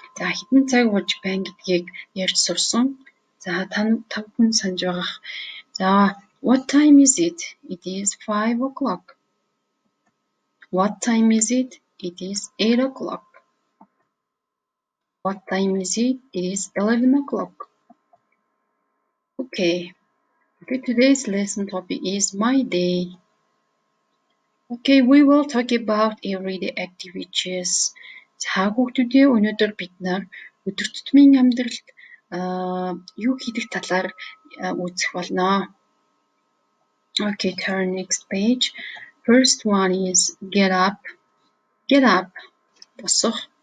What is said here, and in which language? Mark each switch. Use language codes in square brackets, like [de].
[mn] За хэдэн цаг болж байна гэдгийг ярьж сурсан. За та бүхэн санаж байгаа. [en] За what time is it? It is 5 o'clock. What time is it? It is 8 o'clock. What time is it? It is 11 o'clock. Okay, today's lesson topic is my day. Okay, we will talk about everyday activities. [mn] За хүүхдүүдээ өнөөдөр бид нар өдөр тутмын амьдралд юу хийдэг талаар үзэх болно. [en] Okay, turn next page. First one is get up. Get up. Босох.